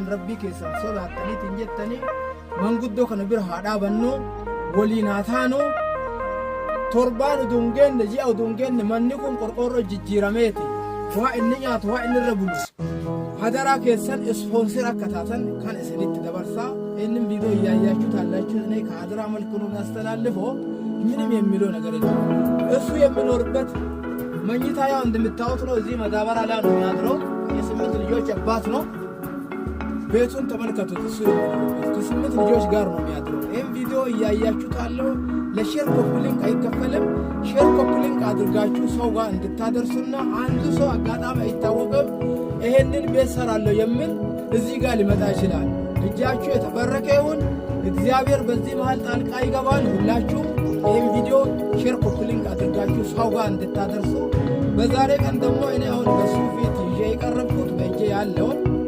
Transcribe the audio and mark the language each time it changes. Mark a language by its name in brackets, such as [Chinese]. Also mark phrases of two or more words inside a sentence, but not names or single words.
[Oromo] rabbii keessan sodaattaniitiin jettanii manguddoo kana bira haa dhaabannu waliin haa taanu torbaan udungeenne ji'a udungeenne manni kun qorqoorroo jijjiirameeti waa inni nyaatu waa inni irra bulu hadaraa keessan ispoonsir akka taatan kan isinitti dabarsaa inni viidiyoo [Amharic] እያያችሁ ታላችሁ እኔ ከሀደራ መልኩ ነው ያስተላልፈው ምንም የሚለው ነገር የለም እሱ የሚኖርበት መኝታ ያው እንደምታውቁት ነው እዚህ መዳበራ ላይ ነው የሚያድረው የስምንት ልጆች አባት ነው ቤቱን ተመልከቱት እሱ ከስምንት ልጆች ጋር ነው የሚያድረው ይሄን ቪዲዮ እያያችሁ ታለው ለሼር ኮፒ ሊንክ አይከፈልም ሼር ኮፒ ሊንክ አድርጋችሁ ሰው ጋር እንድታደርሱና አንድ ሰው አጋጣሚ አይታወቅም ይሄንን ቤት ሰራለሁ የሚል እዚህ ጋር ሊመጣ ይችላል እጃችሁ የተበረከ ይሁን እግዚአብሔር በዚህ መሃል ጣልቃ ይገባል ሁላችሁ ይሄን ቪዲዮ ሼር ኮፒ ሊንክ አድርጋችሁ ሰው ጋር እንድታደርሱ በዛሬ ቀን ደግሞ እኔ አሁን በሱ ፊት ይዤ የቀረብኩት በእጄ ያለውን